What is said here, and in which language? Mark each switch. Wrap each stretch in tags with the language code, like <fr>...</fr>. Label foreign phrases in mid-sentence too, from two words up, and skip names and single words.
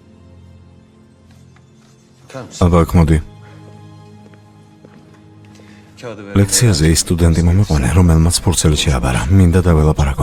<tr>Bakar mısın?</tr> <ka>აბა აქ მოდი.</ka> <tr>kağıdı ver.</tr> <ka>ლექციაზე ის სტუდენტი მომიყვანა, რომელმაც ფურცელი შეაბარა. მინდა დაველაპარაკო.</ka>